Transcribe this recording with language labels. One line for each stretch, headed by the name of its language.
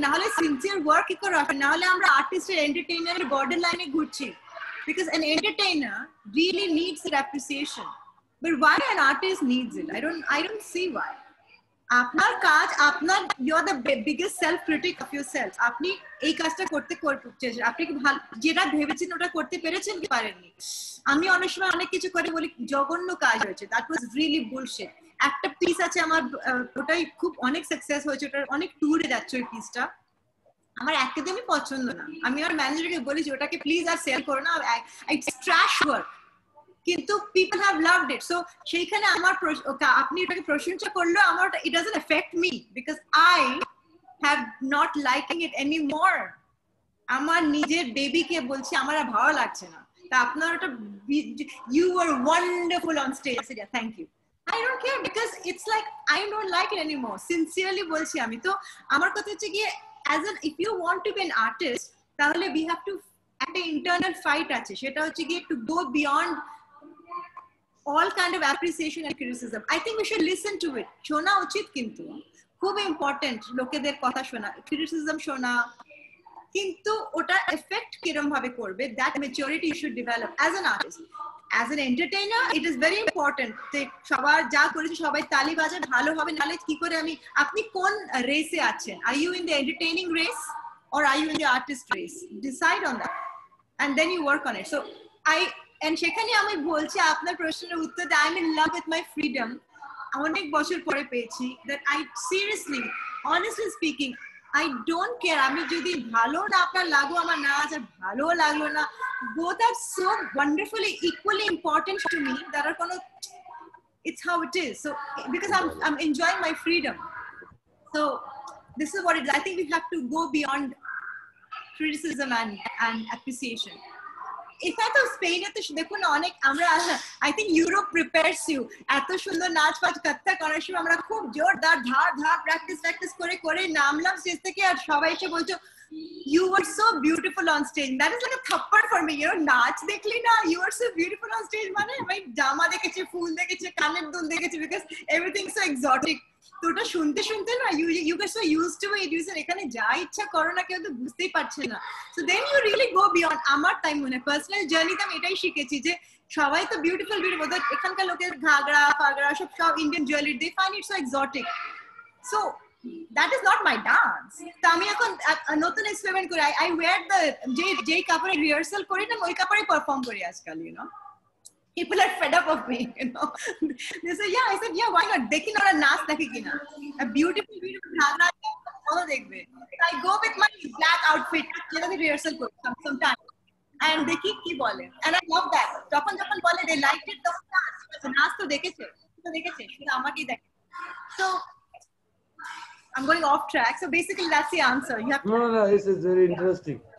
Bangla: না হলে sincere work কি করে হবে? না হলে আমরা আর্টিস্ট এর এন্টারটেইনার এর বর্ডার লাইনে ঘুরছি,
English: because an entertainer really needs that appreciation, but why an artist needs it? I don't see why. আপনার কাজ, আপনার, you are the biggest self critic of yourself.
Bangla: আপনি এই কাজটা করতে চেয়েছেন, আপনি কি ভালো যেটা ভেবেছেন ওটা করতে পেরেছেন কি পারেননি? আমি অনেক সময় অনেক কিছু করে বলি জঘন্য কাজ হয়েছে,
English: that was really bullshit.
Bangla: একটা পিস আছে আমার, ওটাই খুব অনেক সাকসেস হয়েছে, ওটার অনেক ট্যুরে যাচ্ছে ওই পিসটা, আমার একদমই পছন্দ না। আমি আমার ম্যানেজারকে বলেছি ওটাকে প্লিজ আর সেল করো না,
English: it's trash work,
Bangla: কিন্তু
English: People have loved it.
Bangla: So সেইখানে আমার আপনি এটাকে প্রশংসা করলেও আমার
English: It doesn't affect me, because I have not liking it any more.
Bangla: আমার নিজের বেবিকে বলছি আমার আর ভালো লাগছে না, তা আপনার ওটা
English: You are wonderful on stage, thank you. I don't care, because it's like I don't like it anymore.
Bangla: Sincerely বলছি আমি। তো আমার কথা হচ্ছে গিয়ে
English: as an, if you want to be an artist, তাহলে we have to,
Bangla: একটা internal fight আছে, সেটা হচ্ছে গিয়ে
English: to go beyond all kind of appreciation and criticism. I think we should listen to it.
Bangla: শোনা উচিত, কিন্তু খুব ইম্পর্টেন্ট লোকেদের কথা শোনা, criticism শোনা, কিন্তু ওটা এফেক্ট কিরম ভাবে করবে,
English: that maturity you should develop as an artist. As an entertainer, it is very important
Bangla: যে সবার যা করেছে সবাই তালি বাজায়, ভালো হবে, নালে কি করে আমি, আপনি কোন রেসে আছেন?
English: Are you in the entertaining race or are you in the artist race? Decide on that and then you work on it. So
Bangla: সেখানে আমি বলছি আপনার প্রশ্নের উত্তর,
English: I'm in love with my freedom.
Bangla: অনেক বছর পরে পেয়েছি
English: that I seriously, honestly speaking, I don't care.
Bangla: আমি যদি ভালো না আপনার লাগো, আমার না আছে ভালো লাগলো না,
English: both are so wonderfully equally important to me
Bangla: that are কোনো,
English: it's how it is. So because I'm enjoying my freedom, so this is what it is. I think we have to go beyond criticism and appreciation.
Bangla: এখানে স্পেনে তো দেখুন অনেক, আমরা I think Europe প্রিপেয়ারস you, এত সুন্দর নাচ ফাচ কত্থা করার সময় আমরা খুব জোরদার ধার প্র্যাকটিস করে নামলাম স্টেজ থেকে, আর সবাই এসে বলছো
English: you were so beautiful on stage. That is like a thappad for me, you know,
Bangla: নাচ দেখলি না,
English: you were so beautiful on stage,
Bangla: মানে আমি জামা দেখেছি, ফুল দেখেছি, কানের দুল দেখেছি,
English: because everything so exotic.
Bangla: তো ওটা শুনতে না
English: you get so used to it, you say
Bangla: এখানে যা ইচ্ছা করো না, কেউ তো বুঝতেই পারছে না।
English: So then you really go beyond.
Bangla: আমার টাইম মনে পার্সোনাল জার্নিতে আমি এটাই শিখেছি যে সবাই তো বিউটিফুল, এখানকার লোকের ঘাগড়া ফাগড়া সব Indian jewellery,
English: they find it so exotic. So that is not my dance.
Bangla: তো আমি এখন নতুন এক্সপেরিমেন্ট করি, I wear the যেই কাপড়ে রিহার্সাল করি না ওই কাপড়ে পারফর্ম করি আজকাল, you know.
English: People are fed up of me, you know. They say, yeah, I said, yeah, why not?
Bangla: দেখি না ওরা নাচ দেখে কিনা, a beautiful ঘাগড়া ভালো দেখবে।
English: I go with my black outfit,
Bangla: যেটা আমি রিহার্সাল করি
English: sometimes, and
Bangla: দেখি কি বলে,
English: and I love that.
Bangla: যখন বলে
English: they liked it,
Bangla: তখন নাচ তো দেখেছে শুধু আমাকেই দেখে।
English: So I'm going off track. So basically that's the answer. You have to... No, this is very interesting.